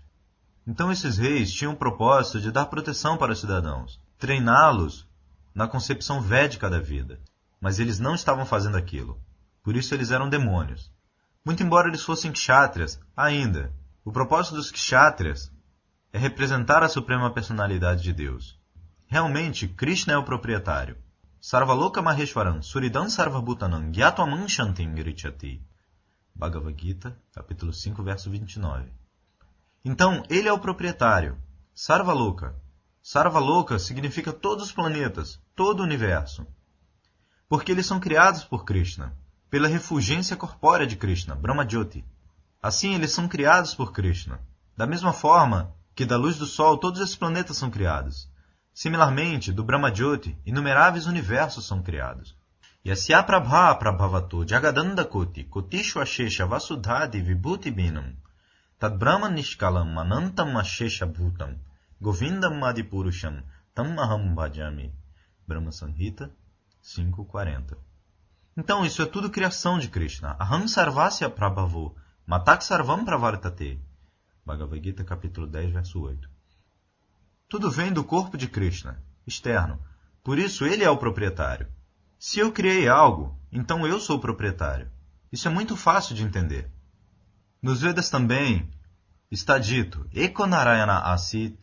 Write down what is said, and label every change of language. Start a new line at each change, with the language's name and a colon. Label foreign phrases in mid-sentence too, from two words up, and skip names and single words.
Portuguese: Então esses reis tinham o propósito de dar proteção para os cidadãos, treiná-los na concepção védica da vida. Mas eles não estavam fazendo aquilo. Por isso eles eram demônios. Muito embora eles fossem kshatriyas, ainda, o propósito dos kshatriyas é representar a suprema personalidade de Deus. Realmente, Krishna é o proprietário.
Sanskrit: Sarvaloka Maheshwaram Suridam Sarvabhutanam Gyatwamam Shantim Girichati.
Portuguese: Bhagavad Gita, capítulo 5, verso 29. Então, ele é o proprietário. Sarvaloka. Sarvaloka significa todos os planetas, todo o universo. Porque eles são criados por Krishna, pela refulgência corpórea de Krishna, Brahmajyoti. Assim, eles são criados por Krishna. Da mesma forma que da luz do Sol todos esses planetas são criados. Similarmente, do Brahmajyoti, inumeráveis universos são criados.
Sanskrit: Yasya prabha prabhavato jagadanda koti kotishu ashesha vasudhadi vibhuti binam tad brahman nishkalam anantam ashesha bhutam govindam adipurusham tam aham bhajami.
Portuguese: Brahma Samhita 5.40. Então, isso é tudo criação de Krishna.
Sanskrit: Aham sarvasya prabhavo matak sarvam pravartate.
Portuguese: Bhagavad Gita, capítulo 10, verso 8. Tudo vem do corpo de Krishna, externo. Por isso, ele é o proprietário. Se eu criei algo, então eu sou o proprietário. Isso é muito fácil de entender. Nos Vedas também está dito,
Sanskrit: Eko Narayana Asit.